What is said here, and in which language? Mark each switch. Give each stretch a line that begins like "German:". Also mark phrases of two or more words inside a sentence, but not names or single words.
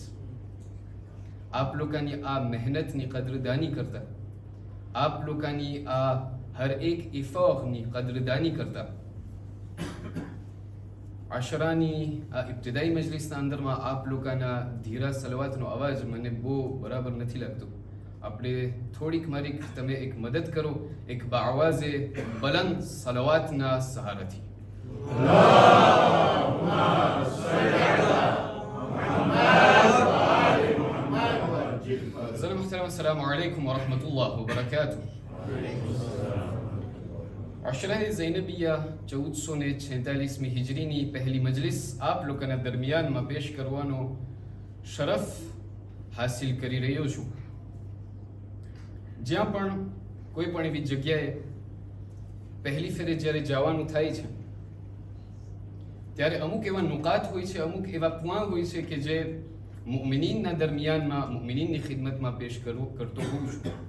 Gujarati: આપ લોકોની આ મહેનતની કદરદાની કરતા, આપ લોકોની આ હર એક ઇફાકની કદરદાની કરતા આશરાની આ ઇબ્તિદાઈ મજલિસના અંદરમાં આપ લોકોના ધીરા સલવાતનો અવાજ મને બહુ બરાબર નથી લાગતો. આપણે થોડીક મારીક તમે એક મદદ કરો, એક
Urdu: باآوازِ بلند
Gujarati: સલવાતના સહારાથી.
Arabic: اللهم صل على محمد وآل محمد. زلمة محترم، السلام عليكم ورحمة الله وبركاته.
Gujarati: عشرہ زینبیہ 1446 હિજરીની પહેલી મજલિસ આપ લોકોના દરમિયાનમાં પેશ કરવાનો શરફ હાસિલ કરી રહ્યો છું. જ્યાં પણ કોઈ પણ એવી જગ્યાએ પહેલી ફેરે જ્યારે જવાનું થાય છે ત્યારે અમુક એવા નુકાત હોય છે, અમુક એવા પુઆ હોય છે કે જે મુઅમિનીનના દરમિયાનમાં મુઅમિનીનની ખિદમતમાં પેશ કરતો હોઉં છું.